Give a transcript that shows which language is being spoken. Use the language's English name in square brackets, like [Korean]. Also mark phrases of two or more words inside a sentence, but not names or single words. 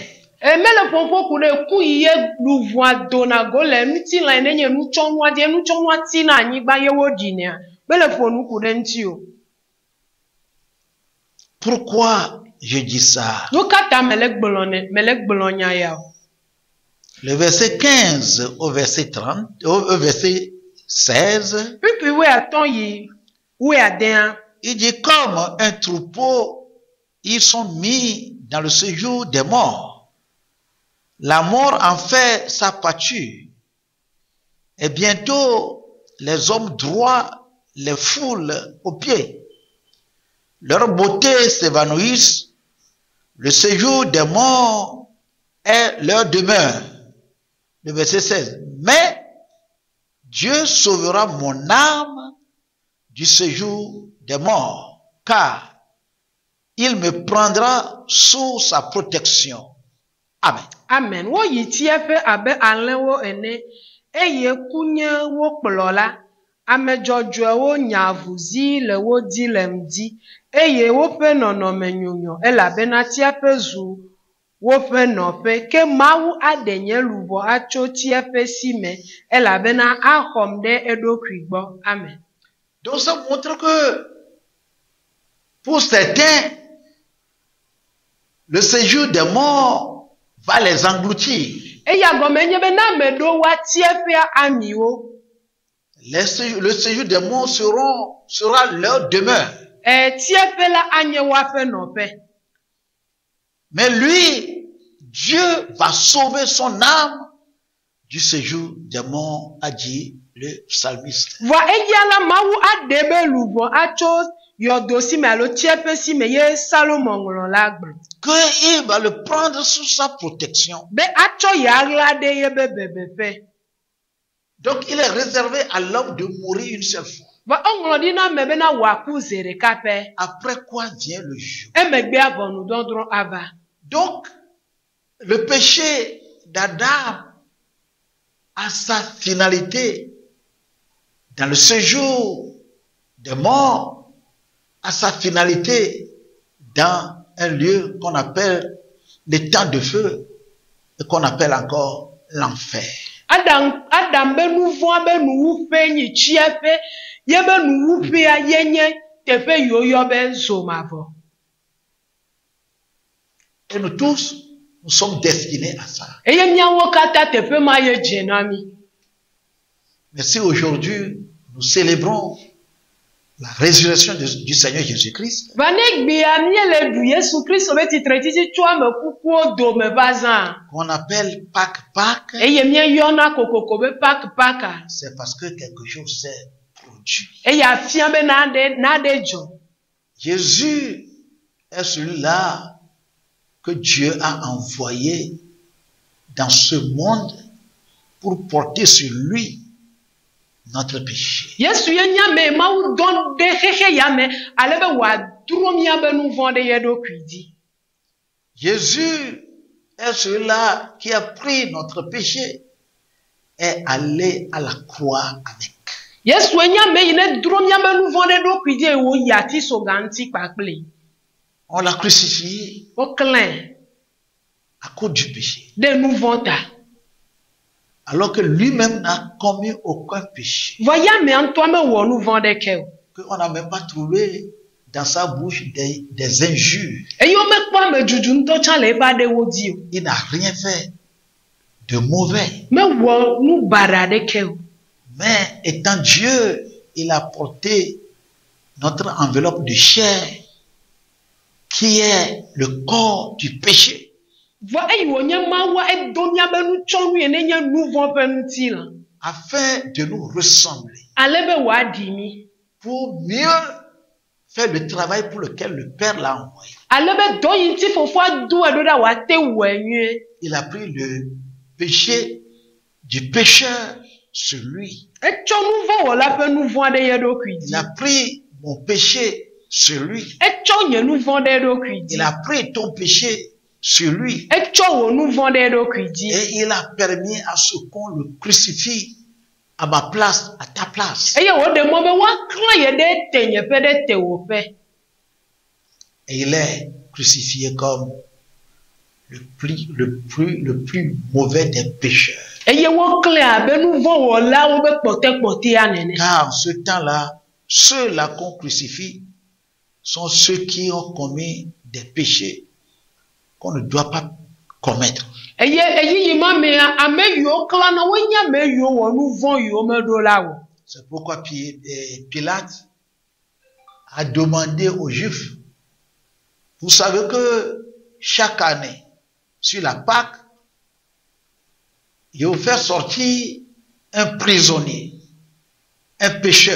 [Ewe] Mele ƒoƒo ku ɖe ku yi ye luvɔa dona go le ŋutilã ne nye nutsɔnua die nutsɔnua tina anyigba ye woɖinea. Mele ƒo nu ku ɖe ŋuti o. [French] Pourquoi je dis ça? [Ewe] Nu katã mele gblɔ nya ya o. [French] Le verset 15 au verset 30, au verset 16, [Ewe] Pipi woatɔ̃ yi woadea. [French] il dit comme un troupeau, ils sont mis dans le séjour des morts. La mort en fait sa pâture. Et bientôt, les hommes droits les foulent aux pieds. Leur beauté s'évanouissent. Le séjour des morts est leur demeure. Le verset 16. Mais Dieu sauvera mon âme du séjour des morts, car il me prendra sous sa protection. Amen. Amen. [Ewe] Wo yi tiaƒe abe alẽwo ene, eye kunye wo kplɔ la, ame dzɔdzɔewo nya avuzi le wo di le ŋdi, eye woƒe nɔnɔme nyonyo, elabena tiaƒe zu woƒe nɔƒe, ke Mawu aɖe nye luʋɔ atso tiaƒe si me, elabena axɔm ɖe eɖokui gbɔ. Amen. [French] Donc ça montre que pour certains, le séjour des morts va les engloutir. [Ewe] Eya gɔme nye be na ame ɖewo woatiaƒea amiwo. [French] Le séjour des morts sera leur demeure. [Ewe] Tiaƒe la anye woaƒe nɔƒe. [French] Mais lui, Dieu va sauver son âme du séjour des morts, a dit le psalmiste. [Ewe] Vɔ eya la Mawu aɖe be luʋɔ atso yɔdo si me alo tiaƒe si me ye Salomo ŋlɔ la gblɔ. [French] Qu'il va le prendre sous sa protection. [Ewe] Be atsɔ ya ɣla ɖe ye be bebeƒe. [French] Donc il est réservé à l'homme de mourir une seule fois. [Ewe] Vɔ eŋlɔ ɖi na ame bena wòaku ze ɖeka pɛ. [French] Après quoi vient le jour. [Ewe] Emegbea ʋɔnudɔdrɔ̃ ava. [French] Donc le péché d'Adam a sa finalité dans le séjour des morts, a sa finalité dans un lieu qu'on appelle les temps de feu et qu'on appelle encore l'enfer. [Ewe] Adam be nuvɔa be nuwuƒe nyi tsiaƒe, ye be nuwuƒea ye nye teƒe yiwo yɔ be zomavɔ. [French] Et nous tous, nous sommes destinés à ça. [Ewe] Eye miawo katã teƒe ma ye dze na mi. [French] Mais si aujourd'hui, nous célébrons la résurrection du Seigneur Jésus-Christ, [Ewe] Va ne gbea miele ɖu Yesu Kristo be titretiti tso ame kukuwo dome va zã. [French] qu'on appelle Pâques, [Ewe] Eye mieyɔna kokoko be Pâques. [French] c'est parce que quelque chose s'est produit. [Ewe] Eye afia be naɖe dzɔ. [French] Jésus est celui-là que Dieu a envoyé dans ce monde pour porter sur lui notre péché. [Ewe] Yesu ye nya me Mawu dɔn ɖe xexe ya me ale be wòadro miabe nu vɔ̃ ɖe ye ɖokui dzi. [French] Jésus est celui-là qui a pris notre péché et allé à la croix avec. [Ewe] Yesu nya me yi ne dro miabe nu vɔ̃ ɖe ɖokui dzi eye wòyi ati soga ŋuti kpakple. [French] On l'a crucifié [Ewe] Woklãe [French] à cause du péché. [Ewe] ɖe nu vɔ̃ ta. [French] Alors que lui-même n'a commis aucun péché. [Ewe] Vɔ ya me ŋutɔ mewɔ nu vɔ̃ ɖeke o. [French] Qu'on n'a même pas trouvé dans sa bouche des injures. [Ewe] Eye womekpɔ ame dzudzu ŋutɔ tsã le eƒe aɖewo dzi o. [French] Il n'a rien fait de mauvais. [Ewe] Mewɔ nu baɖa ɖeke o. [French] Mais étant Dieu, il a porté notre enveloppe de chair qui est le corps du péché. [Ewe] Va eyi wo nye mawa edo miabe nutsɔnu ye ne nye nu vɔ ƒe ŋuti la. [French] afin de nous ressembler, [Ewe] Ale be wòaɖi mi. [French] pour mieux faire le travail pour lequel le Père l'a envoyé. [Ewe] Ale be dɔ yi ŋuti fofoa do eɖo ɖa wòate wɔe nyuie. [French] Il a pris le péché du pécheur sur lui. [Ewe] Etsɔ nu vɔ wɔla ƒe nu vɔ ɖe ye ɖokui [French] Il [Ewe] dzi. [French] a pris mon péché sur lui. [Ewe] Etsɔ nye nu vɔ ɖe eɖokui dzi. [French] Il a pris ton péché sur lui. [Ewe] Etsɔ wò nu vɔ ɖe eɖokui dzi. [French] Et il a permis à ce qu'on le crucifie à ma place, à ta place. [Ewe] Eye wòɖe mɔ be woaklã ye ɖe tenyeƒe ɖe tewòƒe. [French] Et il est crucifié comme le plus mauvais des pécheurs. [Ewe] Eye woklãe abe nu vɔ wɔlawo be kpɔtɛkpɔtɛa nene. [French] Car en ce temps-là, ceux-là qu'on crucifie sont ceux qui ont commis des péchés qu'on ne doit pas commettre. [Ewe] Eye eyiyi ma mea ame yiwo klãna wonye ame yiwo wɔ nu vɔ yiwo meɖo la o. [French] C'est pourquoi Pilate a demandé aux Juifs, vous savez que chaque année, sur la Pâque, il va faire sortir un prisonnier, un pécheur.